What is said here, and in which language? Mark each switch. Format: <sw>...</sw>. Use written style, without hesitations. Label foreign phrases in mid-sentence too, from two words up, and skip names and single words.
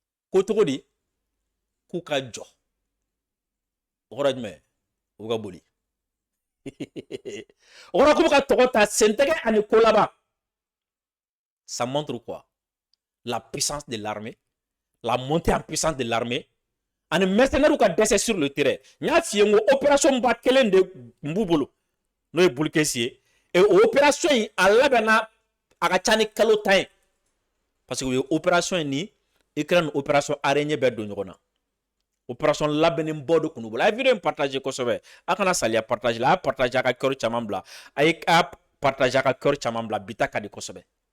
<bm>ko togo di k'u ka jɔ o kɔrɔ jumɛn u ka boli o kɔrɔ k'u ka tɔgɔ ta sentɛgɛ ani ko laban</bm> <fr>ça montre quoi la puissance de l'armée</fr> <bm>la</bm> <fr>montée en puissance de l'armée</fr> <bm>ani mercenaires ka dɛsɛ</bm> <fr>sur le terrain</fr> <bm>n y'a f'i ye n ko opération ba kelen de b'u bolo n'o ye Bolkesi ye et o opération in a labɛnna a ka ca ni kalo 10 ye</bm> <fr>parce que</fr> <bm>o ye opération in ni Ukraine</bm> <fr>opération araignée</fr> <bm>bɛɛ don ɲɔgɔn na opération labɛnnen bɔ de kun bolo a ye vidéo in partager kosɛbɛ a kana saliya partage la a y'a partager a ka cœur caman bila a ye partager a ka cœur caman bila bi ta ka di kosɛbɛ</bm>